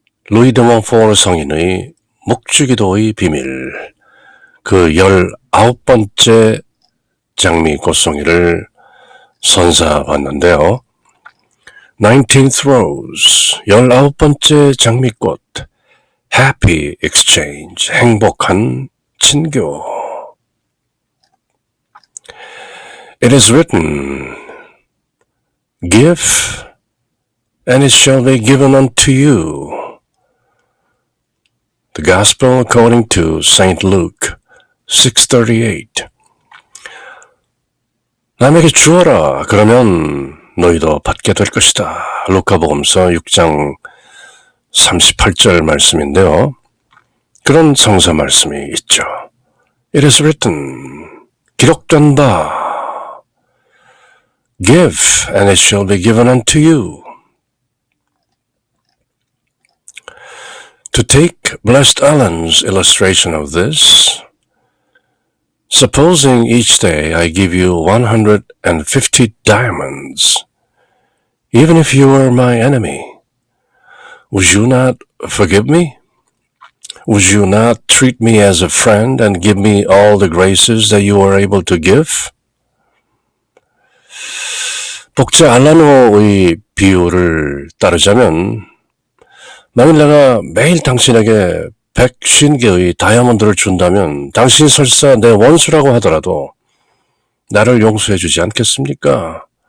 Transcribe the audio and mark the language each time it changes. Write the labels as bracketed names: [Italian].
[Korean] 루이 드 몬포르 성인의 묵주기도의 비밀, 그 19번째 장미꽃송이를 선사봤는데요. [English] 19th Rose, [Korean] 19번째 장미꽃, [English] Happy Exchange, [Korean] 행복한 친교. [English] It is written, Give, and it shall be given unto you. The Gospel according to St. Luke 6:38. [Korean] 남에게 주어라. 그러면 너희도 받게 될 것이다. 루카복음서 6장 38절 말씀인데요. 그런 성서 말씀이 있죠. [English] It is written, [Korean] 기록된 바. [English] Give, and it shall be given unto you. To take Blessed Ellen's illustration of this, supposing each day I give you 150 diamonds, even if you were my enemy, would you not forgive me? Would you not treat me as a friend and give me all the graces that you are able to give? [Korean] 복자 알라노의 비유를 따르자면, 만일 내가 매일 당신에게 150개의 다이아몬드를 준다면 당신 설사 내 원수라고 하더라도 나를 용서해 주지 않겠습니까?